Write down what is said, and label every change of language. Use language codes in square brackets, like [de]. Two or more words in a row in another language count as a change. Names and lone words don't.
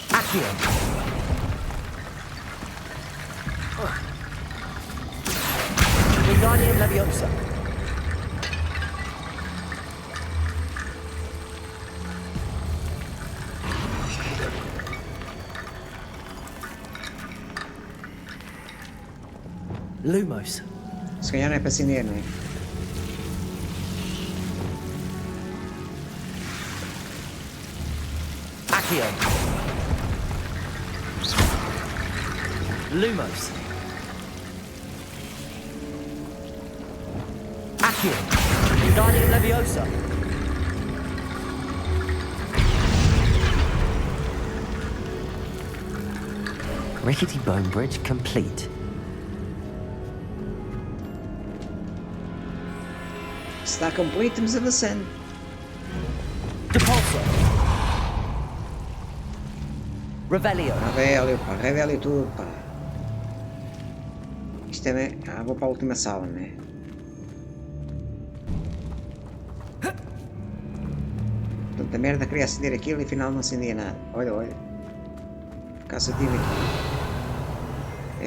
[pt] Accio. Wingardium Leviosa. Lumos. Se calhar não é para acender, não é? Accio. Lumos. Accio. Wingardium Leviosa. [en] Rickety bone bridge complete. [pt] Está completo, estamos avançando. Depulso. Revelio. Revelio, pá, revelio tudo, pá. Isto é... Ah, vou para a última sala, não é? Tanta merda, queria acender aquilo e afinal não acendia nada. Olha, olha. Caça-tive aqui.